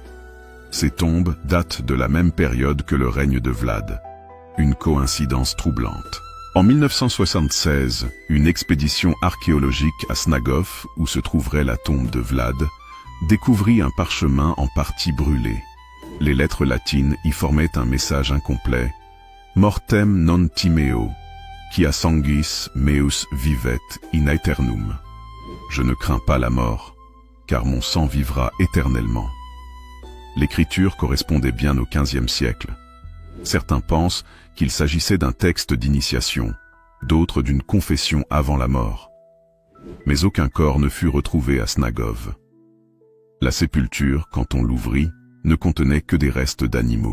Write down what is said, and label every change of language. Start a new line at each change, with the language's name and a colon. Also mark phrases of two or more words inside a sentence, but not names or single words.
French: Ces tombes datent de la même période que le règne de Vlad, une coïncidence troublante. En 1976, une expédition archéologique à Snagov, où se trouverait la tombe de Vlad, découvrit un parchemin en partie brûlé. Les lettres latines y formaient un message incomplet,
Latin: « Mortem non timeo, quia sanguis meus vivet in aeternum ».
French: Je ne crains pas la mort, car mon sang vivra éternellement. L'écriture correspondait bien au XVe siècle. Certains pensent qu'il s'agissait d'un texte d'initiation, d'autres d'une confession avant la mort. Mais aucun corps ne fut retrouvé à Snagov. La sépulture, quand on l'ouvrit, ne contenait que des restes d'animaux.